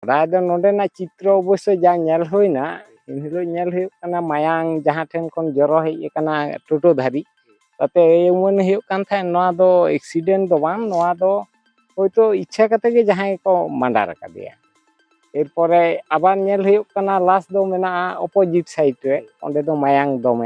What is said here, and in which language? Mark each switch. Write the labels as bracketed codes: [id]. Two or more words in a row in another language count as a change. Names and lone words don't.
[sat] ᱯᱨᱟᱭ ᱫᱚ ᱱᱚᱰᱮᱱᱟᱜ ᱪᱤᱛᱨᱚ ᱚᱵᱚᱥᱥᱳᱭ ᱡᱟ ᱧᱮᱞ ᱦᱩᱭᱱᱟ ᱤᱱ ᱦᱤᱞᱳᱜ ᱧᱮᱞ ᱦᱩᱭᱩᱜ ᱠᱟᱱᱟ ᱢᱟᱭᱟᱝ ᱡᱟᱦᱟᱸ ᱴᱷᱮᱱ ᱠᱷᱚᱱ ᱡᱚᱨᱚ ᱦᱮᱡ ᱟᱠᱟᱱᱟ ᱴᱳᱴᱳ ᱫᱷᱟᱹᱨᱤᱡ ᱛᱟᱛᱮ ᱩᱢᱟᱹᱱ ᱦᱩᱭᱩᱜ ᱠᱟᱱ ᱛᱟᱦᱮᱸᱫ ᱱᱚᱣᱟ ᱫᱚ ᱮᱠᱥᱤᱰᱮন্ট ᱫᱚ ᱵᱟᱝ, ᱱᱚᱣᱟ ᱫᱚ ᱦᱳᱭᱛᱳ ᱤᱪᱪᱷᱟ ᱠᱟᱛᱮ ᱜᱮ ᱡᱟᱦᱟᱸᱭ ᱠᱚ ᱢᱟᱸᱰᱟᱨ ᱟᱠᱟᱫᱮᱭᱟ। [bn] এরপরে আবার [sat] ᱧᱮᱞ ᱦᱩᱭᱩᱜ ᱠᱟᱱᱟ লাশ ᱫᱚ ᱢᱮᱱᱟᱜᱼᱟ [en] opposite side [sat] ᱨᱮ, ᱚᱸᱰᱮ ᱫᱚ ᱢᱟᱭᱟᱝ ᱫᱚᱢᱮ।